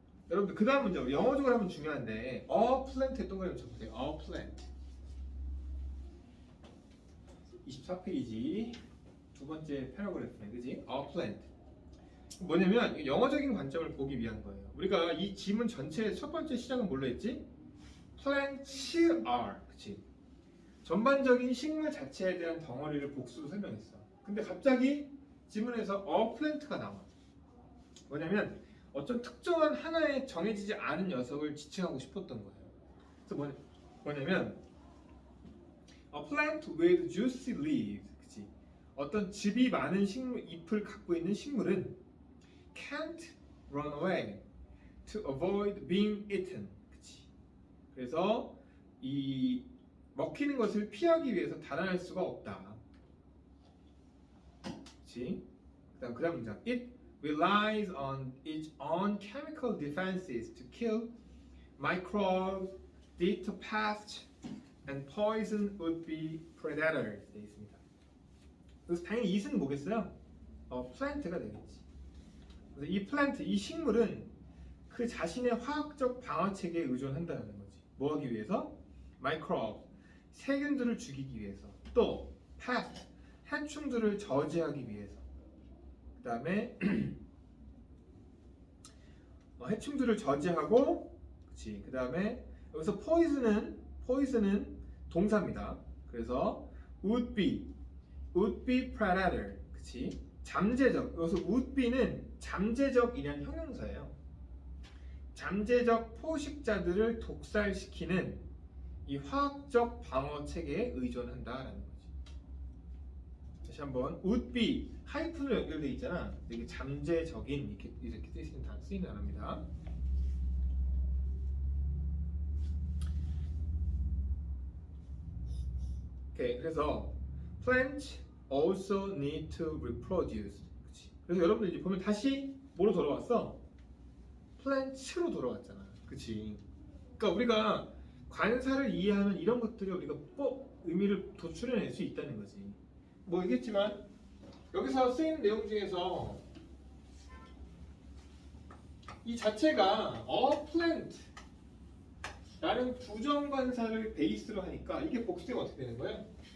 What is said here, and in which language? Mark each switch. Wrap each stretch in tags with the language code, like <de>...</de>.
<ko>여러분들 그 다음 문제 영어적으로 하면 중요한데 a plant에 동그라미 쳐보세요. a plant 24페이지 두 번째 패러그래프네, 그지? a plant 뭐냐면 영어적인 관점을 보기 위한 거예요. 우리가 이 지문 전체의 첫 번째 시작은 뭘로 했지?</ko> <en>plants are, 그치?</en> <ko>전반적인 식물 자체에 대한 덩어리를 복수로 설명했어. 근데 갑자기 지문에서 a plant가 나와. 뭐냐면 어떤 특정한 하나의 정해지지 않은 녀석을 지칭하고 싶었던 거예요.</ko> <en>그래서 뭐냐면 a plant with juicy leaves, 그치?</en> <ko>어떤 즙이 많은 식물 잎을 갖고 있는 식물은</ko> <en>can't run away to avoid being eaten,</en> <ko>그치? 그래서 이 먹히는 것을 피하기 위해서 달아날 수가 없다. 그치? 그다음 문장.</ko> <en>It relies on its own chemical defenses to kill microbes, deter pests, and poison would-be predators.</en> <ko>되어 있습니다. 그래서 당연히 it은 뭐겠어요? plant가 되겠지. 그래서 이 plant, 이 식물은 그 자신의 화학적 방어 체계에 의존한다는 거지. 뭐 하기 위해서? microbes, 세균들을 죽이기 위해서. 또 pest, 해충들을 저지하기 위해서. 그 다음에 해충들을 저지하고, 그치? 그 다음에 여기서 poison은 동사입니다.</ko> <en>그래서 would be predator, 그치?</en> <ko>잠재적. 여기서 would be는 잠재적이란 형용사예요. 잠재적 포식자들을 독살시키는 이 화학적 방어 체계에 의존한다라는 거지. 다시 한번 would be 하이픈으로 연결돼 있잖아. 이게 잠재적인 이렇게 쓰이는 단어입니다.</ko> <en>오케이, 그래서 plants also need to reproduce.</en> <ko>그치? 그래서 여러분들 이제 보면 다시 뭐로 돌아왔어? plants로 돌아왔잖아. 그치? 그러니까 우리가 관사를 이해하면 이런 것들이 우리가 의미를 도출해낼 수 있다는 거지. 뭐 얘기했지만 여기서 쓰이는 내용 중에서 이 자체가 a plant 라는 부정관사를 베이스로 하니까 이게 복수되면 어떻게 되는 거예요?</ko>